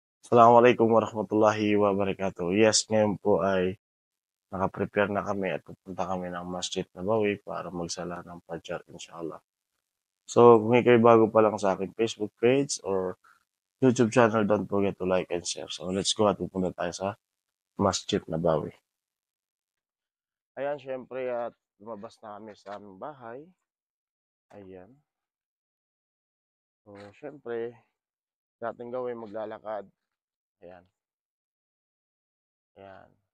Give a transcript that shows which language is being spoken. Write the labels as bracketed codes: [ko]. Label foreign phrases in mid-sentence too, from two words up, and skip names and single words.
[ar] Assalamualaikum warahmatullahi wabarakatuh. [tl] Yes, ngayon po ay naka-prepare na kami at pupunta kami ng Masjid Nabawi para magsala ng Fajr, inshallah. [en] So, [tl] kung ikaw'y bago pa lang sa aking [en] Facebook page or YouTube channel, don't forget to like and share. So, let's go [tl] at pupunta tayo sa Masjid Nabawi. Ayan, syempre at lumabas na kami sa aming bahay. Ayan. So, syempre, dating gawin maglalakad. Ayan. Ayan.